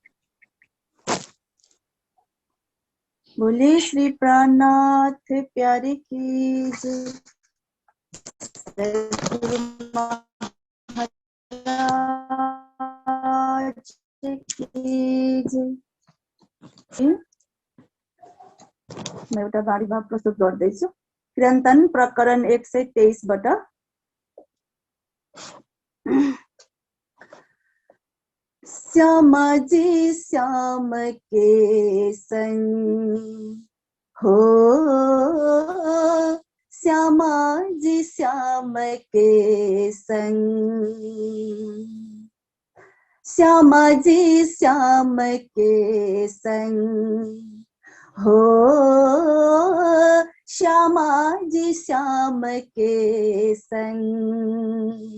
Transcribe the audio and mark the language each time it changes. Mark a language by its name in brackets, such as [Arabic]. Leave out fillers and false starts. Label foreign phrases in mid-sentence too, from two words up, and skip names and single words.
[Hindi] बोले श्री प्राणनाथ प्यारे की जय, महाराज की जय। [Nepali] म एउटा बाणी भाव प्रस्तुत गर्दैछु। किरन्तन प्रकरण 123 बाट। [Hindi] श्यामा जी श्याम के संग हो, श्यामा जी श्याम के संग, श्यामा जी श्याम के संग हो, श्यामा जी श्याम के संग,